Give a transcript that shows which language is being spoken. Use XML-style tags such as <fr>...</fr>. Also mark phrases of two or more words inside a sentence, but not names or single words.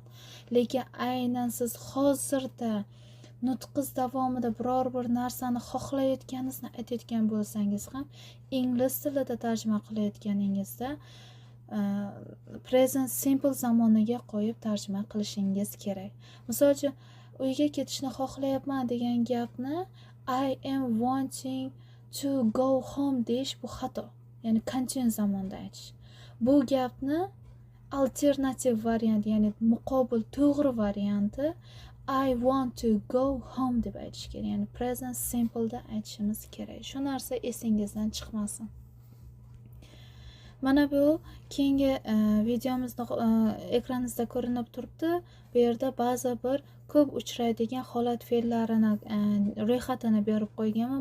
<uz>Lekin aynan siz hozirda nutqiz davomida biror bir narsani xohlayotganingizni aytayotgan bo'lsangiz ham, ingliz tilida tarjima qilayotganingizda</uz> <en>present simple</en> <uz>zamoniga qo'yib tarjima qilishingiz kerak. Misol uchun, uyga ketishni xohlayapman degan gapni</uz> <en>I am wanting to go home</en> <uz>deyish bu xato. Ya'ni continuous zamonda aytish. Bu gapni alternativ variant, ya'ni muqobil to'g'ri varianti</uz> <en>I want to go home</en> <uz>deb aytish kerak. Ya'ni</uz> <en>present simple</en> <uz>da aytishimiz kerak. Shu narsa esingizdan chiqmasin. Mana bu keyingi videomizda ekraningizda ko'rinib turibdi. Bu yerda ba'zi bir ko'p uchraydigan holat fe'llarini ro'yxatini berib qo'yganman.</uz>